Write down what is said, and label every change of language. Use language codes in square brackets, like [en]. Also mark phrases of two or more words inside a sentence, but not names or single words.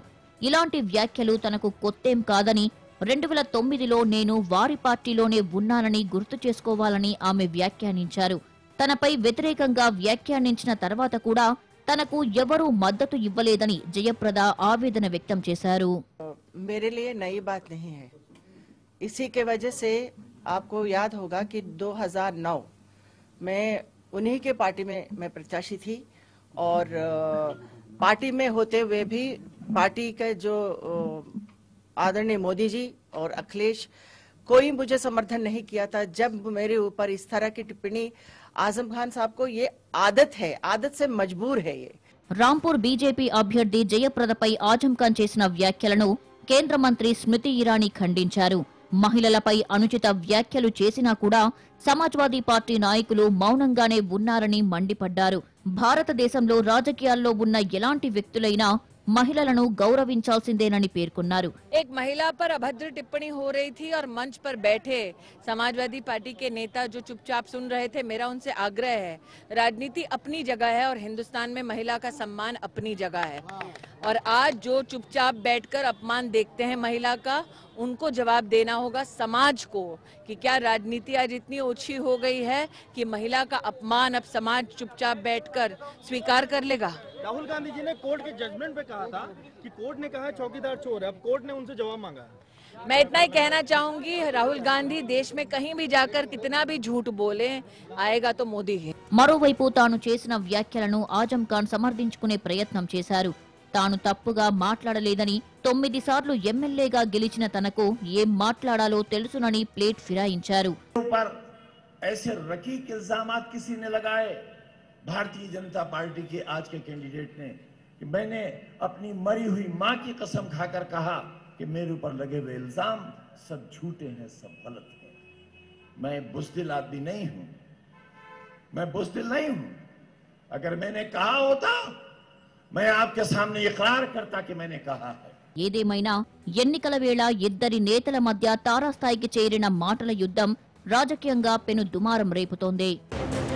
[te] ఇలాంటి వ్యాఖ్యలు తనకు కొత్తేం కాదని, 2009లో నేను వారి పార్టీలోనే ఉన్నానని గుర్తు చేసుకోవాలని ఆమె వ్యాఖ్యానించారు. తనపై వ్యతిరేకంగా వ్యాఖ్యానించిన తర్వాత కూడా తనకు ఎవరూ మద్దతు ఇవ్వలేదని జయప్రద ఆవేదన వ్యక్తం చేశారు. [hi] मेरे लिए नई बात नहीं है. इसी के वजह से आपको याद होगा कि 2009 में उन्हीं के पार्टी में मैं प्रत्याशी थी और पार्टी में होते हुए भी पार्टी के जो आदरणीय मोदी जी और अखिलेश कोई मुझे समर्थन नहीं किया था. जब मेरे ऊपर इस तरह की टिप्पणी, आजम खान साहब को ये आदत है, आदत से मजबूर है ये. [te] రాంపూర్ బీజేపీ అభ్యర్థి జయప్రదపై ఆజం ఖాన్ చేసిన వ్యాఖ్యలను కేంద్ర మంత్రి స్మృతి ఇరానీ ఖండించారు. మహిళలపై అనుచిత వ్యాఖ్యలు చేసినా కూడా సమాజ్వాదీ పార్టీ నాయకులు మౌనంగానే ఉన్నారని మండిపడ్డారు. భారతదేశంలో రాజకీయాల్లో ఉన్న ఎలాంటి వ్యక్తులైనా మహిళలను గౌరవించాల్సిందేనని పేర్కొన్నారు. [hi] एक महिला पर अभद्र टिप्पणी हो रही थी और मंच पर बैठे समाजवादी पार्टी के नेता जो चुपचाप सुन रहे थे, मेरा उनसे आग्रह है, राजनीति अपनी जगह है और हिंदुस्तान में महिला का सम्मान अपनी जगह है. और आज जो चुपचाप बैठकर अपमान देखते हैं महिला का, उनको जवाब देना होगा समाज को कि क्या राजनीति आज इतनी ओछी हो गई है कि महिला का अपमान अब समाज चुपचाप बैठकर स्वीकार कर लेगा. राहुल गांधी जी ने कोर्ट के जजमेंट पे कहा था कि कोर्ट ने कहा चौकीदार चोर है. अब कोर्ट ने उनसे जवाब मांगा. मैं इतना ही कहना चाहूंगी, राहुल गांधी देश में कहीं भी जाकर कितना भी झूठ बोले, आएगा तो मोदी ही. [te] మరోవైపు తాను చేసిన వ్యాఖ్యలను ఆజం ఖాన్ సమర్థించుకునే ప్రయత్నం చేశారు. తాను తప్పుగా మాట్లాడలేదని, 9 సార్లు ఎమ్మెల్యేగా గెలిచిన తనకు ఏం మాట్లాడాలో తెలుసునని ప్లేట్ ఫిరాయించారు. [hi] भारतीय जनता पार्टी के आज के कैंडिडेट ने कि मैंने अपनी मरी हुई मां की कसम खाकर कहा कि मेरे ऊपर लगे हुए इल्जाम सब झूठे हैं, सब गलत हैं. मैं बुज़दिल आदमी नहीं हूं, मैं बुज़दिल नहीं हूं. अगर मैंने कहा होता मैं आपके सामने इकरार करता कि मैंने कहा है. [te] ఏదేమైనా ఎన్నికల వేళ ఇద్దరి నేతల మధ్య తారాస్థాయికి చేరిన మాటల యుద్ధం రాజకీయంగా పెను దుమారం రేపుతోంది.